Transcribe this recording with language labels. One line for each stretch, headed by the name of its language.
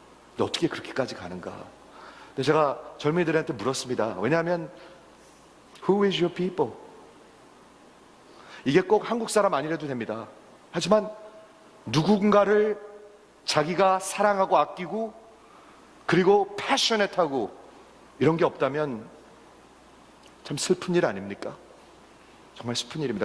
Korean: 근데 어떻게 그렇게까지 가는가? 근데 제가 젊은이들한테 물었습니다. 왜냐하면
English: Who is your people?
Korean: 이게 꼭 한국 사람 아니라도 됩니다. 하지만 누군가를 자기가 사랑하고 아끼고 그리고 패셔넷하고 이런 게 없다면 참 슬픈 일 아닙니까? 정말 슬픈 일입니다.